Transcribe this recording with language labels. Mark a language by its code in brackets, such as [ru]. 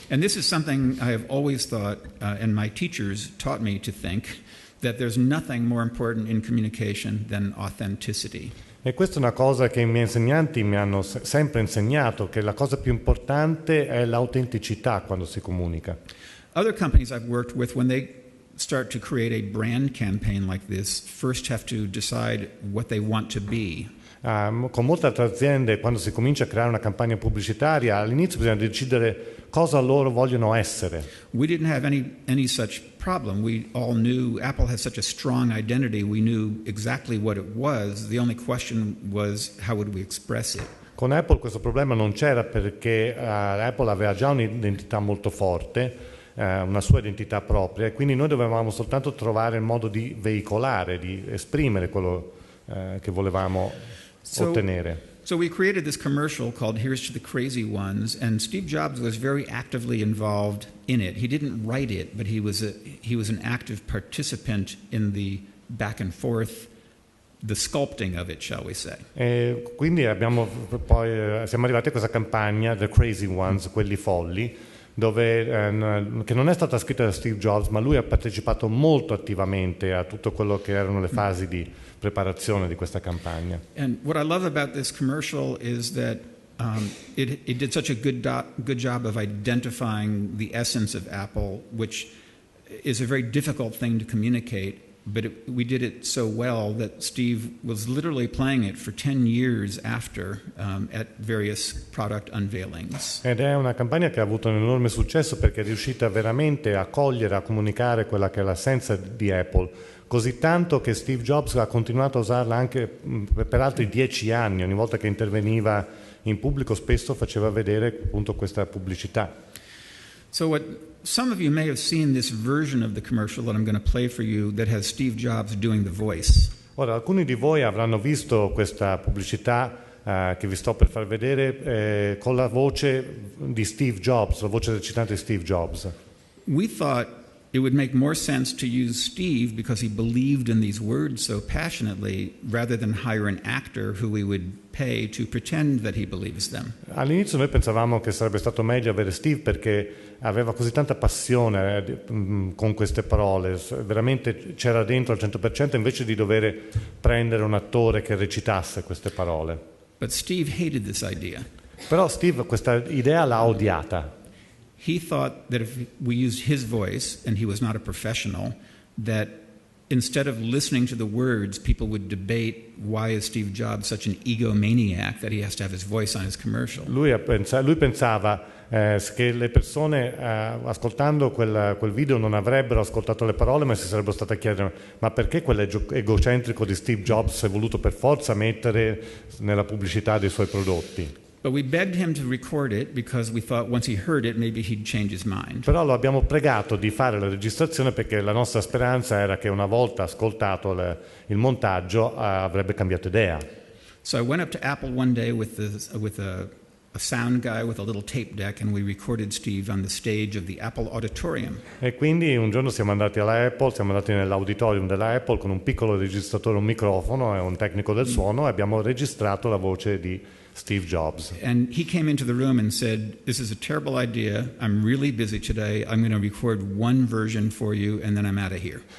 [en] And this is something I have always thought, and my teachers taught me to think, that there's nothing more important in communication than authenticity. [it] E questa è una cosa che i miei insegnanti mi hanno sempre insegnato, che la cosa più importante è l'autenticità quando si comunica. [en] Other companies I've worked with, when they start to create a brand campaign like this, first have to decide what they want to be. [it] Con molte altre aziende, quando si comincia a creare una campagna pubblicitaria, all'inizio bisogna decidere cosa loro vogliono essere. [en] We didn't have any such problem. We all knew Apple has such a strong identity. We knew exactly what it was. The only question was how would we express it. [it] Con Apple questo problema non c'era perché Apple aveva già un'identità molto forte, una sua identità propria, e quindi noi dovevamo soltanto trovare il modo di veicolare, di esprimere quello che volevamo ottenere. [en] So we created this commercial called Here's to the Crazy Ones, and Steve Jobs was very actively involved in it. He didn't write it, but he was an active participant in the back and forth, the sculpting of it, shall we say. [it] E quindi siamo arrivati a questa campagna, The Crazy Ones, quelli folli, dove, che non è stata scritta da Steve Jobs, ma lui ha partecipato molto attivamente a tutto quello che erano le fasi di preparazione di questa campagna. [en] And what I love about this commercial is that it did such a good job of identifying the essence of Apple, which is a very difficult thing to communicate, but we did it so well that Steve was literally playing it for 10 years after at various product unveilings. [it] Ed è una campagna che ha avuto un enorme successo perché è riuscita veramente a cogliere, a comunicare quella che è l'essenza di Apple, così tanto che Steve Jobs ha continuato a usarla anche per altri 10 anni. Ogni volta che interveniva in pubblico spesso faceva vedere appunto questa pubblicità. [en] So some of you may have seen this version of the commercial that I'm going to play for you that has Steve Jobs doing the voice. [it] Ora, alcuni di voi avranno visto questa pubblicità che vi sto per far vedere con la voce di Steve Jobs, la voce recitante di Steve Jobs. [en] We thought it would make more sense to use Steve because he believed in these words so passionately rather than hire an actor who we would pay to pretend that he believes them. [it] All'inizio noi pensavamo che sarebbe stato meglio avere Steve perché aveva così tanta passione con queste parole, veramente c'era dentro al 100% invece di dover prendere un attore che recitasse queste parole. [en] But Steve hated this idea. [it] Però Steve questa idea l'ha odiata. [en] He thought that if we used his voice, and he was not a professional, that instead of listening to the words, people would debate why is Steve Jobs such an egomaniac that he has to have his voice on his commercial. [it] Lui pensava che le persone ascoltando quel video non avrebbero ascoltato le parole, ma si sarebbero state a chiedere ma perché quell'egocentrico di Steve Jobs si è voluto per forza mettere nella pubblicità dei suoi prodotti. [en] But we begged him to record it because we thought once he heard it maybe he'd change his mind. [it] Però lo abbiamo pregato di fare la registrazione perché la nostra speranza era che una volta ascoltato il montaggio avrebbe cambiato idea. [en] So I went up to Apple one day with a sound guy with a little tape deck and we recorded Steve on the stage of the Apple Auditorium. [it] E quindi un giorno siamo andati alla Apple, siamo andati nell'auditorium della Apple con un piccolo registratore, un microfono e un tecnico del suono e abbiamo registrato la voce di Steve Jobs. [en] And he came into the room and said, "This is a terrible idea. I'm really busy today. I'm going to record one version for you and then I'm out of here."